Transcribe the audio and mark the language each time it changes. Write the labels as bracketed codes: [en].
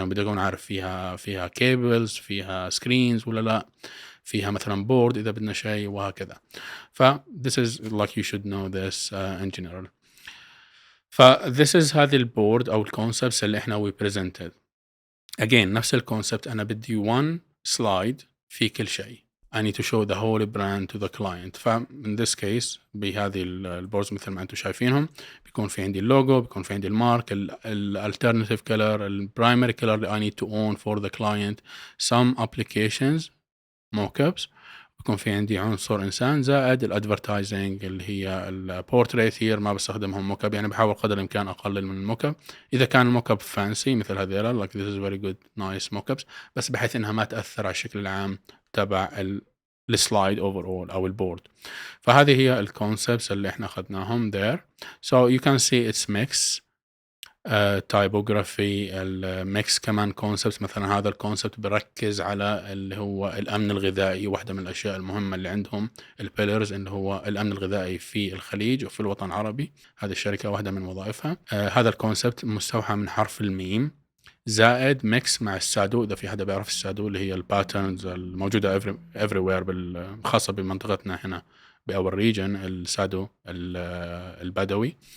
[ar] بدي أكون عارف فيها cables، فيها screens ولا لا، فيها مثلا board إذا بدنا شيء وهكذا. ف [en] this is like you should know this in general. this is [ar] هذه البورد أو الconcepts اللي إحنا [en] we presented. [ar] Again نفس الconcept أنا بدي [en] one slide [ar] في كل شيء. [en] I need to show the whole brand to the client. [ar] in this case بهذه البوردز مثل ما أنتم شايفينهم بيكون في عندي اللوجو، بيكون في عندي المارك، alternative color، primary color اللي [en] I need to own for the client، some applications mockups، [ar] بيكون في عندي عنصر إنسان زائد الادفرتايزنج اللي هي البورتريت هير ما بستخدمهم موكب، يعني بحاول قدر الإمكان أقلل من الموكب إذا كان الموكب فانسي مثل هذيلا [en] like this is very good nice mockups، [ar] بس بحيث إنها ما تأثر على الشكل العام تبع السلايد overall أو البورد. فهذه هي الكونسبتس اللي إحنا أخذناهم there. [en] So you can see it's mix typography [ar] الميكس كمان [en] concepts. [ar] مثلا هذا الكونسبت بركز على اللي هو الأمن الغذائي، واحدة من الأشياء المهمة اللي عندهم البيلرز اللي هو الأمن الغذائي في الخليج وفي الوطن العربي، هذه الشركة واحدة من وظائفها. هذا الكونسبت مستوحى من حرف الميم زائد ميكس مع السادو، إذا في حدا بيعرف السادو اللي هي الباترنز الموجودة everywhere خاصة بمنطقتنا هنا بأور ريجن، السادو البدوي.